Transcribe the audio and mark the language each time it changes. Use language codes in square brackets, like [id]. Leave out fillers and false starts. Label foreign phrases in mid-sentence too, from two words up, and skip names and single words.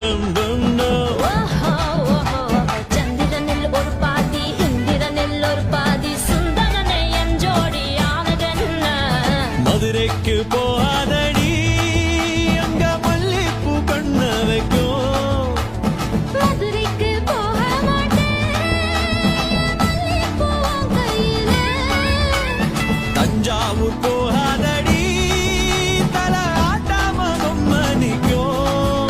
[ml] dum dum no. ചന്ദ്രനിൽ ഒരു പാതി ഇന്ദ്രനിൽ ഒരു പാതി സുന്ദരനെ എൻ ജോഡിയാണതെന്ന [ta] மதுரைக்கு போகாதடி அங்க மல்லிப்பூ கண்ண வைக்கும். மதுரைக்கு போக மாட்டேன் மல்லிப்பூவும் கையிலே தஞ்சாவூர் போகாதடி தல ஆட்டாம மணிக்கும்.